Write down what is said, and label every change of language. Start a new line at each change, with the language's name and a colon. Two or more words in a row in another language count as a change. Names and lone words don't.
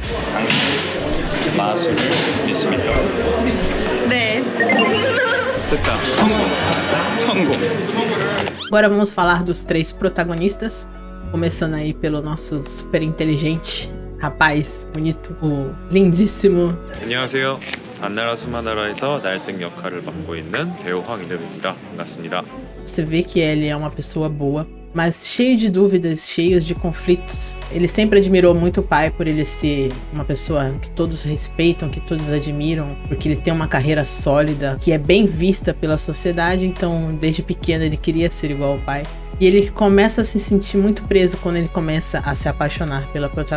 Portuguese: Agora vamos falar dos três protagonistas, começando aí pelo nosso super inteligente rapaz bonito, o lindíssimo.
Korean: 안녕하세요. 한나라 수마나라에서 날등 역할을 맡고 있는 배우 황인엽입니다. 반갑습니다.
Portuguese: Você vê que ele é uma pessoa boa, mas cheio de dúvidas, cheio de conflitos. Ele sempre admirou muito o pai por ele ser uma pessoa que todos respeitam, que todos admiram, porque ele tem uma carreira sólida, que é bem vista pela sociedade. Então, desde pequeno ele queria ser igual ao pai. E ele começa a se sentir muito preso quando ele começa a se apaixonar pela protagonista.